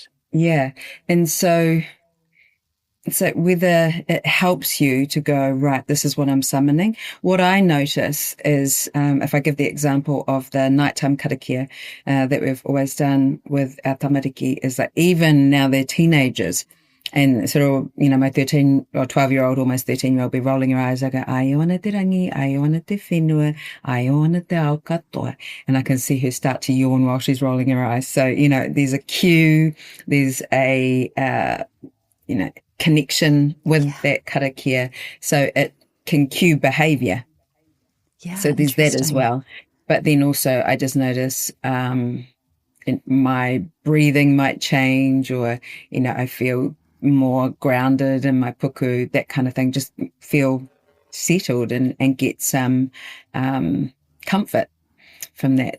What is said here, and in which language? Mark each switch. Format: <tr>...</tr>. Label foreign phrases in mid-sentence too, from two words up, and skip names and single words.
<en>Yeah, and so whether it helps you to go, right, this is what I'm summoning. What I notice is, if I give the example of the nighttime karakia that we've always done with our tamariki, is that even now they're teenagers, and sort of, my 13 or 12-year-old, almost 13-year-old, be rolling her eyes. I go,</en> <mi>ai ona te rangi, ai ona te whenua, ai ona te ao katoa.</mi> <en>And I can see her start to yawn while she's rolling her eyes. So, there's a cue, there's a, connection with that karakia, so it can cue behaviour. Yeah, so there's that as well. But then also I just notice my breathing might change, or I feel more grounded in my puku, that kind of thing, just feel settled and get some comfort from that.</en>